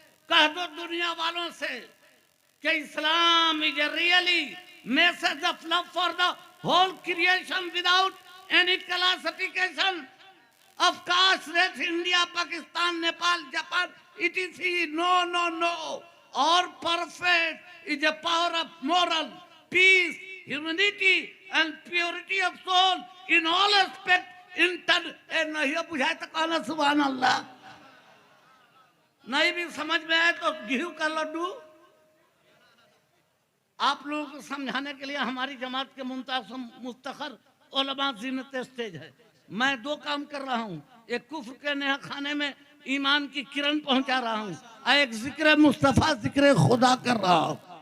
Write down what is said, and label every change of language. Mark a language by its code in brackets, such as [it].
[hi] कह दो दुनिया वालों से कि [en] Islam is a really message of love for the whole creation without any classification of caste, race, India, Pakistan, Nepal, Japan, etc. No, no, no. All perfect is the power of moral, peace, humanity, and purity of soul in all aspects. [hi] नहीं बुझाए तो कहना सुभान अल्लाह। नहीं भी समझ में आए तो गेहूं का लड्डू। आप लोगों को समझाने के लिए हमारी जमात के मुमताज मुफ्तखर उलमा ज़ीनत स्टेज है। मैं दो काम कर रहा हूँ, एक कुफ्र के नेहा खाने में ईमान की किरण पहुंचा रहा हूँ, और एक जिक्र मुस्तफा, जिक्र खुदा कर रहा हूँ।